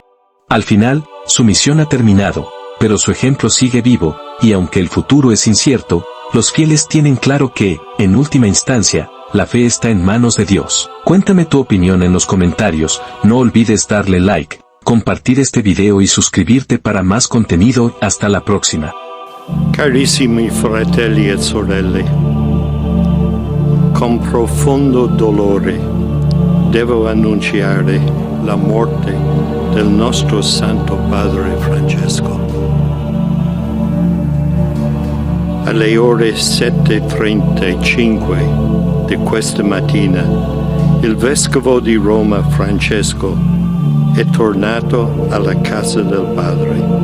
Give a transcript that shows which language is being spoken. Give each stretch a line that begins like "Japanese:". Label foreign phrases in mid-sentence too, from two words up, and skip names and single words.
Spanish: Al final, su misión ha terminado, pero su ejemplo sigue vivo, y aunque el futuro es incierto, los fieles tienen claro que, en última instancia, la fe está en manos de Dios. Cuéntame tu opinión en los comentarios, no olvides darle like, compartir este video y suscribirte para más contenido. Hasta la próxima.
Italian: Carissimi fratelli e sorelle, con profondo dolore devo annunciare la morte del nostro Santo Padre Francesco. Alle ore 7:35 di questa mattina, il Vescovo di Roma Francesco è tornato alla casa del Padre.